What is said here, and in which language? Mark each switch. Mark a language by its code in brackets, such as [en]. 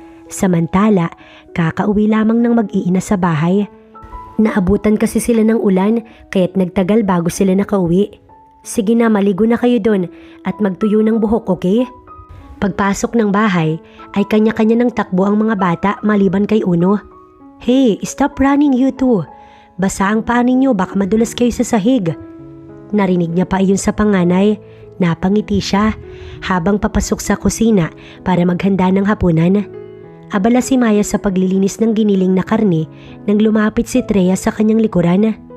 [tl] Samantala, kakauwi lamang ng mag-iina sa bahay. Naabutan kasi sila ng ulan kaya't nagtagal bago sila nakauwi. Sige na, maligo na kayo doon at magtuyo ng buhok, okay? Pagpasok ng bahay ay kanya-kanya ng takbo ang mga bata maliban kay Uno. [en] Hey, stop running you two. [tl] Basa ang paa ninyo, baka madulas kayo sa sahig. Narinig niya pa iyon sa panganay. Napangiti siya habang papasok sa kusina para maghanda ng hapunan. Abala si Maya sa paglilinis ng giniling na karne nang lumapit si Treya sa kanyang likuran.